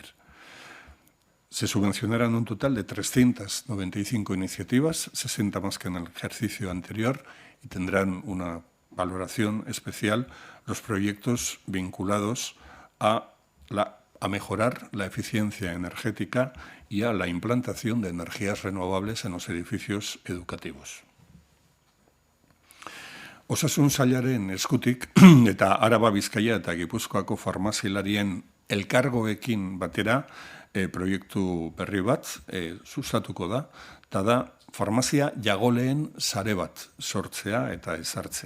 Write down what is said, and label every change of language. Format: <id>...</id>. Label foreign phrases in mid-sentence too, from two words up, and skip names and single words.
<es>Se subvencionarán un total de 395 iniciativas, 60 más que en el ejercicio anterior, y tendrán una valoración especial los proyectos vinculados a mejorar la eficiencia energética y a la implantación de energías renovables en los edificios educativos.</es> <eu>Osasun sailaren eskutik eta Araba, Bizkaia eta Gipuzkoako farmazialarien elkargoekin batera proiektu berri bat sustatuko da, eta da farmazia jagoleen sare bat sortzea eta ezartzea.</eu>